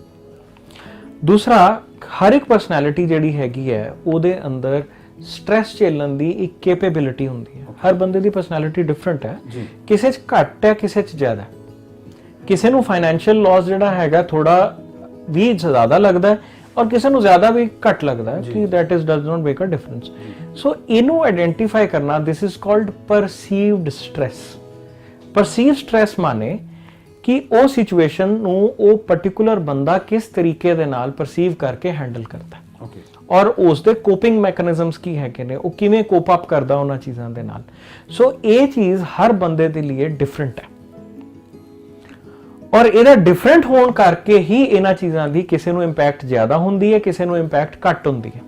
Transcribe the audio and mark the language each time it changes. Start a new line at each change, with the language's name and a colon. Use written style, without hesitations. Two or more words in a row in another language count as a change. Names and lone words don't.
Punjabi: ਦੂਸਰਾ, ਹਰ ਇੱਕ ਪਰਸਨੈਲਿਟੀ ਜਿਹੜੀ ਹੈਗੀ ਹੈ ਉਹਦੇ ਅੰਦਰ ਸਟ੍ਰੈਸ ਝੇਲਣ ਦੀ ਇੱਕ ਕੈਪੇਬਿਲਿਟੀ ਹੁੰਦੀ ਹੈ। ਹਰ ਬੰਦੇ ਦੀ
English: personality different
Punjabi: ਹੈ, ਕਿਸੇ 'ਚ ਘੱਟ ਹੈ, ਕਿਸੇ 'ਚ ਜ਼ਿਆਦਾ ਹੈ। ਕਿਸੇ ਨੂੰ
English: financial loss
Punjabi: ਜਿਹੜਾ ਹੈਗਾ ਥੋੜਾ ਵੀ ਜ਼ਿਆਦਾ ਲੱਗਦਾ ਹੈ, ਔਰ ਕਿਸੇ ਨੂੰ ਜ਼ਿਆਦਾ ਵੀ ਘੱਟ ਲੱਗਦਾ ਹੈ ਕਿ
English: that is does not make a difference।
Punjabi: ਸੋ ਇਹਨੂੰ ਆਇਡੈਂਟੀਫਾਈ ਕਰਨਾ,
English: this is called perceived stress। perceived stress
Punjabi: ਮਾਨੇ ਕਿ ਉਹ ਸਿਚੁਏਸ਼ਨ ਨੂੰ ਉਹ ਪਾਰਟਿਕੂਲਰ ਬੰਦਾ ਕਿਸ ਤਰੀਕੇ ਦੇ ਨਾਲ ਪਰਸੀਵ ਕਰਕੇ ਹੈਂਡਲ ਕਰਦਾ ਹੈ, ਔਰ ਉਸ ਦੇ
English: coping mechanisms
Punjabi: ਕੀ ਹੈਗੇ ਨੇ, ਉਹ ਕਿਵੇਂ
English: cope up
Punjabi: ਕਰਦਾ ਉਹਨਾਂ ਚੀਜ਼ਾਂ ਦੇ ਨਾਲ। ਸੋ ਇਹ ਚੀਜ਼ ਹਰ ਬੰਦੇ ਦੇ ਲਈ ਡਿਫਰੈਂਟ ਹੈ, ਔਰ ਇਹਦਾ ਡਿਫਰੈਂਟ ਹੋਣ ਕਰਕੇ ਹੀ ਇਹਨਾਂ ਚੀਜ਼ਾਂ ਦੀ ਕਿਸੇ ਨੂੰ ਇੰਪੈਕਟ ਜ਼ਿਆਦਾ ਹੁੰਦੀ ਹੈ, ਕਿਸੇ ਨੂੰ ਇੰਪੈਕਟ ਘੱਟ ਹੁੰਦੀ ਹੈ।